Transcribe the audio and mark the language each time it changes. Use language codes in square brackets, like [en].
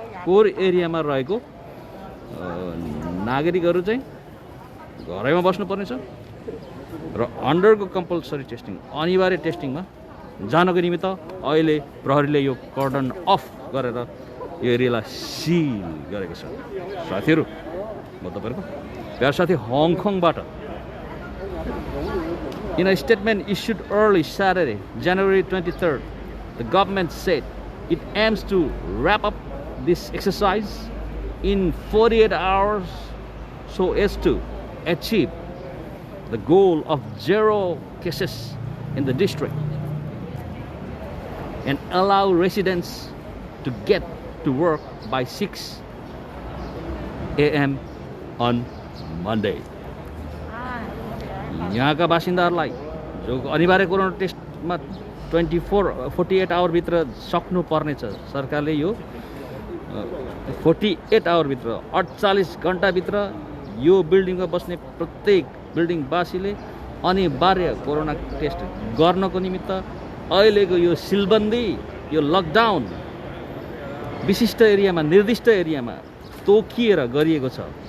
[ne] Core एरियामा रहेको नागरिकहरू चाहिँ घरैमा बस्नुपर्नेछ र अन्डरको कम्पलसरी टेस्टिङ, अनिवार्य टेस्टिङमा जानको निमित्त अहिले प्रहरीले यो कर्डन अफ गरेर यो एरियालाई सिल गरेको छ। साथीहरू, म तपाईहरुको प्यार साथी हङकङबाट [en] In a statement issued early Saturday, January 23rd, the government said it aims to wrap up this exercise in 48 hours so as to achieve the goal of 0 cases in the district and allow residents to get to work by 6 a.m. on Monday. [ne] यहाँका बासिन्दाहरूलाई जो अनिवार्य corona टेस्टमा 48 our भित्र सक्नु पर्नेछ, सरकारले यो 48 our भित्र 48 घण्टा भित्र यो बिल्डिङमा बस्ने प्रत्येक बिल्डिङवासीले अनिवार्य कोरोना टेस्ट गर्नको निमित्त अहिलेको यो सिलबन्दी, यो लकडाउन विशिष्ट एरियामा, निर्दिष्ट एरियामा तोकिएर गरिएको छ।